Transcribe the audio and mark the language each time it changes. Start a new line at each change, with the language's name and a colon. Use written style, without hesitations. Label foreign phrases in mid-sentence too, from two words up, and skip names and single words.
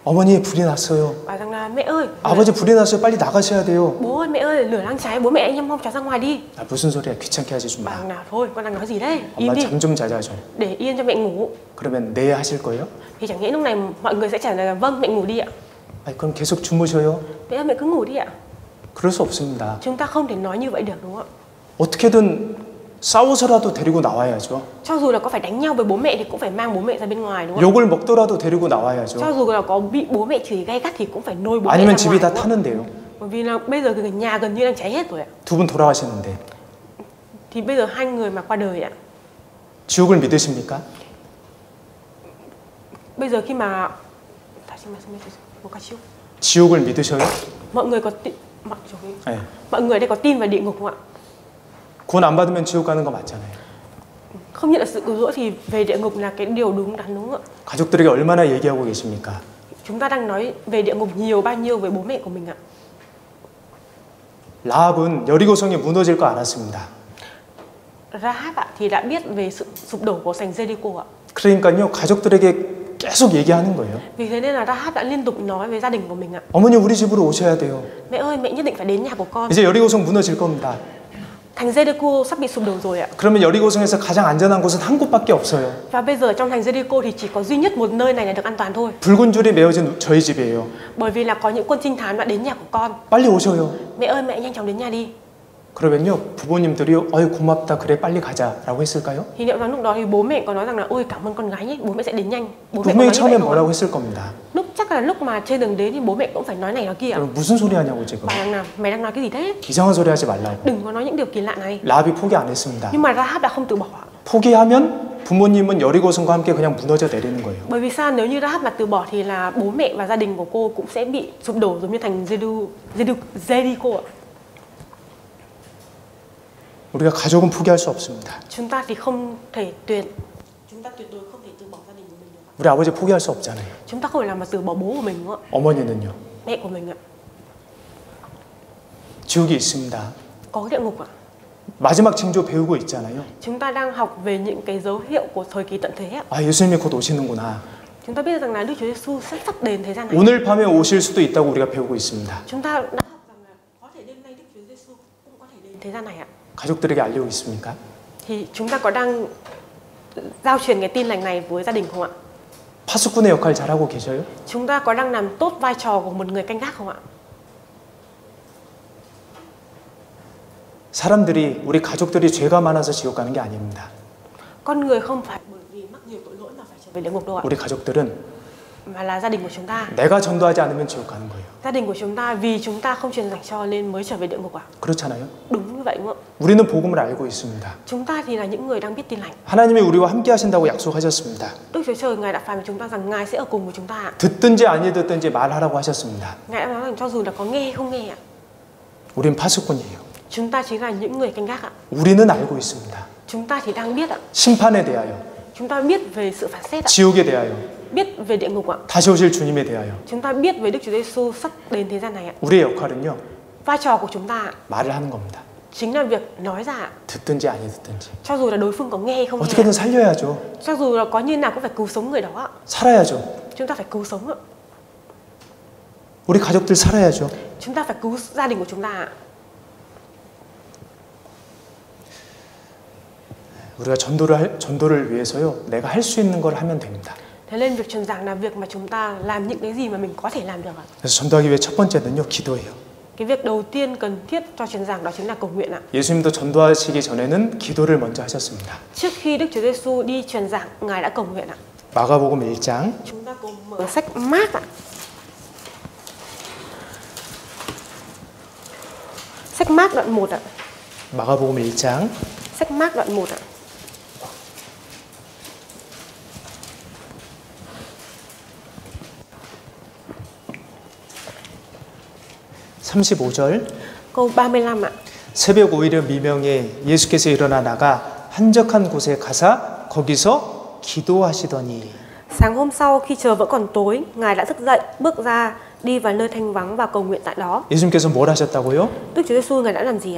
Korean: 어머니 불이 났어요.
Vietnamese: Bảo rằng là mẹ ơi,
Korean: 아버지 불이 났어요. 빨리 나가셔야 돼요.
Vietnamese: bố ơi, mẹ ơi, lửa đang cháy, bố mẹ anh em mau cháu ra ngoài đi.
Korean: 아, 무슨 소리야? 귀찮게 하지 좀
Vietnamese: Bảo
Korean: 마.
Vietnamese: rằng là thôi, con đang nói gì đấy, im
Korean: 엄마
Vietnamese: đi,
Korean: 잠 좀 자자 좀.
Vietnamese: để yên cho mẹ ngủ.
Korean: 그러면 네 하실 거예요?
Vietnamese: Thì chẳng nhẽ lúc này mọi người sẽ trả lời là vâng, mẹ ngủ đi ạ.
Korean: 아니, 그럼 계속 주무셔요.
Vietnamese: Mẹ ơi, mẹ cứ ngủ đi ạ.
Korean: 그럴 수 없습니다.
Vietnamese: Chúng ta không thể nói như vậy được đúng không ạ?
Korean: 어떻게든 싸워서라도 데리고 나와야죠.
Vietnamese: Cho dù là có phải đánh nhau với bố mẹ thì cũng phải mang bố mẹ ra bên ngoài đúng không ạ?
Korean: 욕을 먹더라도 데리고 나와야죠.
Vietnamese: Cho dù là có bị bố mẹ chửi gay gắt thì cũng phải lôi bố mẹ
Korean: 아니면
Vietnamese: ra
Korean: 집이
Vietnamese: ngoài.
Korean: 다
Vietnamese: Đúng không ạ?
Korean: 타는데요.
Vietnamese: Bởi vì là bây giờ cái nhà gần như đang cháy hết rồi ạ.
Korean: 두 분 돌아가셨는데
Vietnamese: Thì bây giờ hai người mà qua đời ạ.
Korean: 지옥을 믿으십니까?
Vietnamese: Bây giờ khi mà
Korean: 지옥을 믿으셔요?
Vietnamese: mọi người có
Korean: 네.
Vietnamese: mọi người ở đây có tin vào địa ngục không ạ?
Korean: 구원 안 받으면 지옥 가는 거 맞잖아요.
Vietnamese: Không nhận được sự cứu rỗi thì về địa ngục là cái điều đúng đắn đúng không ạ?
Korean: 가족들에게 얼마나 얘기하고 계십니까?
Vietnamese: Chúng ta đang nói về địa ngục nhiều bao nhiêu với bố mẹ của mình ạ?
Korean: 라합은 여리고성이 무너질 거 알았습니다.
Vietnamese: Rahab ạ thì đã biết về sự sụp đổ của thành Jericho ạ.
Korean: 그러니까요, 가족들에게 계속 얘기하는 거예요.
Vietnamese: Vì thế nên là Rahab đã liên tục nói với gia đình của mình ạ.
Korean: 어머니 우리 집으로 오셔야 돼요.
Vietnamese: Mẹ ơi, mẹ nhất định phải đến nhà của con.
Korean: 이제 여리고성 무너질 겁니다.
Vietnamese: Thành Jericho sắp bị sụp đổ rồi ạ.
Korean: 그러면 여리고성에서 가장 안전한 곳은 한 곳밖에 없어요.
Vietnamese: Và bây giờ trong thành Jericho thì chỉ có duy nhất một nơi này là được an toàn thôi.
Korean: 붉은 줄이 메어진 저희 집이에요.
Vietnamese: Bởi vì là có những quân trinh thám đã đến nhà của con.
Korean: 빨리 오셔요.
Vietnamese: Mẹ ơi, mẹ nhanh chóng đến nhà đi.
Korean: 그러면요, 부모님들이 어이 고맙다 그래 빨리 가자라고 했을까요?
Vietnamese: Thì liệu rằng lúc đó thì bố mẹ có nói rằng là ôi cảm ơn con gái nhé, bố mẹ sẽ đến nhanh. Bố mẹ có
Korean: 분명히
Vietnamese: nói như vậy
Korean: 처음에
Vietnamese: không ạ?
Korean: 뭐라고 했을 겁니다.
Vietnamese: Lúc chắc là lúc mà trên đường đến thì bố mẹ cũng phải nói này nói kia ạ.
Korean: 그럼 무슨 소리 하냐고 지금.
Vietnamese: Bảo rằng là mày đang nói cái gì thế?
Korean: 이상한 소리 하지 말라고.
Vietnamese: Đừng có nói những điều kỳ lạ này.
Korean: 라합이 포기 안 했습니다.
Vietnamese: Nhưng mà Rahab đã không từ bỏ ạ.
Korean: 포기하면 부모님은 여리고성과 함께 그냥 무너져 내리는 거예요.
Vietnamese: Bởi vì sao, nếu như Rahab mà từ bỏ thì là bố mẹ và gia đình của cô cũng sẽ bị sụp đổ giống như thành Jericho ạ.
Korean: 우리가 가족은 포기할 수 없습니다.
Vietnamese: Chúng ta thì không thể chúng ta tuyệt đối không thể từ bỏ gia đình của mình được ạ.
Korean: 우리 아버지 포기할 수 없잖아요.
Vietnamese: Chúng ta không thể làm mà từ bỏ bố của mình đúng không ạ?
Korean: 어머니는요.
Vietnamese: Mẹ của mình ạ.
Korean: 지옥이 있습니다.
Vietnamese: Có cái địa ngục ạ.
Korean: 마지막 징조 배우고 있잖아요.
Vietnamese: Chúng ta đang học về những cái dấu hiệu của thời kỳ tận thế ạ.
Korean: 아, 예수님이 곧 오시는구나.
Vietnamese: Chúng ta biết rằng là Đức Chúa Giêsu sẽ sắp đến thế gian này.
Korean: 오늘 밤에 오실 수도 있다고 우리가 배우고 있습니다.
Vietnamese: Chúng ta đã học rằng là có thể đêm nay Đức Chúa Giêsu cũng có thể đến thế gian này ạ.
Korean: 가족들에게 알리고 있습니까?
Vietnamese: Thì chúng ta có đang giao truyền cái tin lành này với gia đình không ạ?
Korean: 파수꾼의 역할 잘하고 계셔요?
Vietnamese: Chúng ta có đang làm tốt vai trò của một người canh gác không ạ?
Korean: 사람들이 우리 가족들이 죄가 많아서 지옥 가는 게 아닙니다.
Vietnamese: Con người không phải bởi vì mắc nhiều tội lỗi mà phải trở về địa ngục đâu ạ.
Korean: 우리 가족들은
Vietnamese: Mà là gia đình của chúng ta.
Korean: 내가 전도하지 않으면 지옥 가는 거예요.
Vietnamese: Gia đình của chúng ta vì chúng ta không truyền dạy cho nên mới trở về địa ngục ạ.
Korean: 그렇잖아요.
Vietnamese: Đúng như vậy đúng không ạ?
Korean: 우리는 복음을 알고 있습니다.
Vietnamese: Chúng ta thì là những người đang biết tin lành.
Korean: 하나님이 우리와 함께 하신다고 약속하셨습니다.
Vietnamese: Đức Chúa Trời Ngài đã phán với chúng ta rằng Ngài sẽ ở cùng với chúng ta ạ.
Korean: 듣든지 아니 듣든지 말하라고 하셨습니다.
Vietnamese: Ngài đã nói rằng cho dù là có nghe hay không nghe ạ.
Korean: 우린 파수꾼이에요.
Vietnamese: Chúng ta chính là những người canh gác ạ.
Korean: 우리는 알고 있습니다.
Vietnamese: Chúng ta thì đang biết ạ.
Korean: 심판에 대하여,
Vietnamese: Chúng ta biết về sự phán xét ạ.
Korean: 지옥에 대하여,
Vietnamese: biết về địa ngục ạ.
Korean: 다시 오실 주님에 대하여.
Vietnamese: Chúng ta biết về Đức Chúa Giêsu sắp đến thế gian này ạ.
Korean: 우리의 역할은요,
Vietnamese: Vai trò của chúng ta
Korean: 말을 하는 겁니다.
Vietnamese: chính là việc nói ra ạ.
Korean: 듣든지 아니 듣든지.
Vietnamese: Cho dù là đối phương có nghe hay không nghe,
Korean: 어떻게든 살려야죠.
Vietnamese: cho dù là có như nào cũng phải cứu sống người đó ạ.
Korean: 살아야죠.
Vietnamese: Chúng ta phải cứu sống ạ.
Korean: 우리 가족들 살아야죠.
Vietnamese: Chúng ta phải cứu gia đình của chúng ta ạ.
Korean: 우리가 전도를 위해서요, 내가 할 수 있는 걸 하면 됩니다.
Vietnamese: Thế nên việc truyền giảng là việc mà chúng ta làm những cái gì mà mình có thể làm được ạ.
Korean: 그래서 전도하기 위해 첫 번째는요, 기도예요.
Vietnamese: Cái việc đầu tiên cần thiết cho truyền giảng đó chính là cầu nguyện ạ.
Korean: 예수님도 전도하시기 전에는 기도를 먼저 하셨습니다.
Vietnamese: Trước khi Đức Chúa Giêsu đi truyền giảng, Ngài đã cầu nguyện ạ.
Korean: 마가복음 1장
Vietnamese: Chúng ta cùng mở sách Mác ạ. Sách Mác đoạn 1 ạ.
Korean: 마가복음 1장
Vietnamese: Sách Mác đoạn 1 ạ.
Korean: (35절)
Vietnamese: Câu 35 ạ.
Korean: 새벽 오히려 미명에 예수께서 일어나 나가 한적한 곳에 가사 거기서 기도하시더니.
Vietnamese: Sáng hôm sau khi trời vẫn còn tối, Ngài đã thức dậy, bước ra, đi vào nơi thanh vắng và cầu nguyện tại đó.
Korean: 예수님께서 뭘 하셨다고요?
Vietnamese: Đức Chúa Giêsu Ngài đã làm gì ạ?